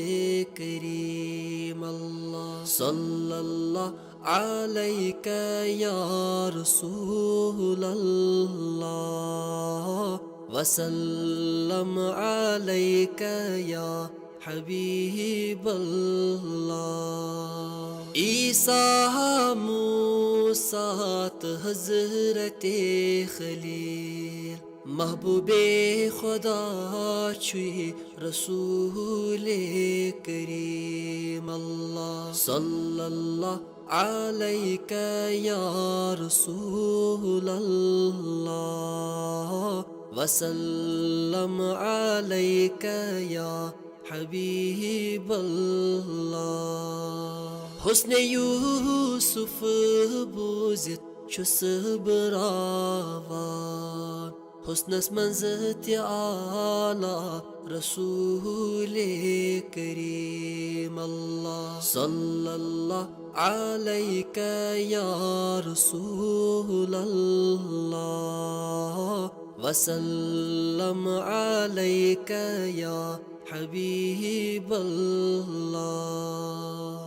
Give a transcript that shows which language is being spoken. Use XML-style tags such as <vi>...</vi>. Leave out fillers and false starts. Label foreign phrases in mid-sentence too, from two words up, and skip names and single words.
<ar>كريم الله صلى الله عليك يا رسول الله وسلم عليك يا حبيب الله عيسى موسى حضرت خلیل</ar> <ks>محبوب خدا چھوئی</ks> <ar>رسول کریم اللہ صلی اللہ علیک یا رسول اللہ وسلم علیک یا حبیب اللہ</ar> <ks>حسن یوسف بوزت چھس براوان حسنس منزت آلا رسول کریم</ks> <ar>اللہ صلی اللہ علیک یا رسول اللہ وسلم علیک یا حبیب اللہ</ar>